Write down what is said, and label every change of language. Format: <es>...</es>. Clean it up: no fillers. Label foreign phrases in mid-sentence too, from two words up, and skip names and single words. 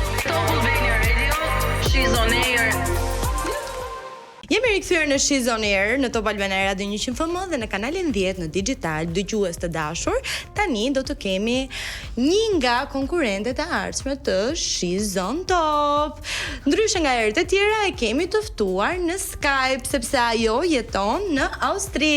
<en>Albania Radio, she's on air.</en> <sq>Jemi rikthyer në She's on Air në Top Albania Radio 100 FM dhe në kanalin 10 në digital. Dëgjues të dashur, tani do të kemi një nga konkurrentet e ardhshme të She's on Top. Ndryshe nga herët e tjera, e kemi të ftuar në Skype sepse ajo jeton në Austri.</sq>